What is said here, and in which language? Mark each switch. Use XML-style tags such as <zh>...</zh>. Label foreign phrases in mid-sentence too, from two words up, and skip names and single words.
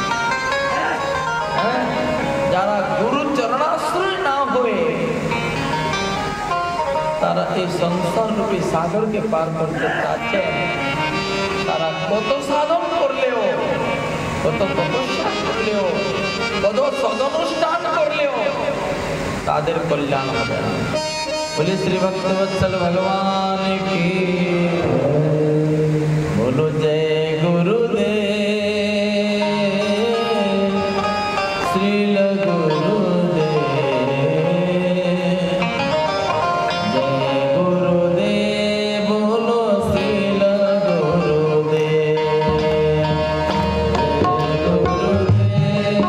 <bn>যারা গুরু চরণাশ্রয় না হয়ে তারা এই সংসার রূপী সাগরকে পার করতে চাচ্ছে, তারা কত সাধন করলেও, কত তপস্যা করলেও, কত সদনুষ্ঠান করলেও তাদের কল্যাণ হবে না। বলি শ্রী ভক্তবৎসল ভগবান কি</bn> <hi>बोलो जय गुरुदेव, श्रील गुरुदेव, जय गुरुदेव, बोलो श्रील गुरुदेव, जय गुरुदेव।</hi>